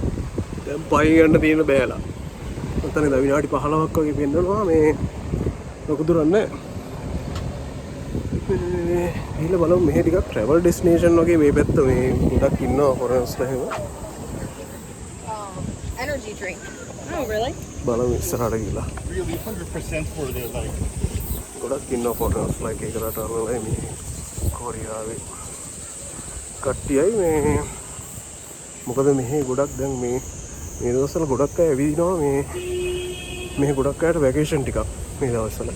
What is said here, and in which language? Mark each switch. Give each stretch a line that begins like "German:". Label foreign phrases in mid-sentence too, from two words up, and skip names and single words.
Sinhala: දැන් පයින් යන්න තියෙන බෑලා. ඔතන ඉඳලා විනාඩි 15ක් වගේ පෙන්නනවා මේ ලොකු දුරක් නැහැ. ගිහලා බලමු මෙහෙ ටිකක්
English: travel destination
Sinhala: වගේ මේ පැත්ත මේ ගොඩක් ඉන්නවා ෆොරෙනර්ස්ලා එහෙම.
English: Energy drink. Oh, really?
Sinhala: බලමු ඉස්සරහට ගිහලා.
English: Really 100% for their like.
Sinhala: ගොඩක් ඉන්නවා ෆොරෙනර්ස්ලා එක එක රටවල මේ කොරියාවේ කට්ටියයි මේ මොකද මෙහි ගොඩක් දැන් මේ දවස්වල ගොඩක් අය ඇවිදිනවා මේ ගොඩක් අයට වැකේෂන් ටිකක් මේ දවස්වල.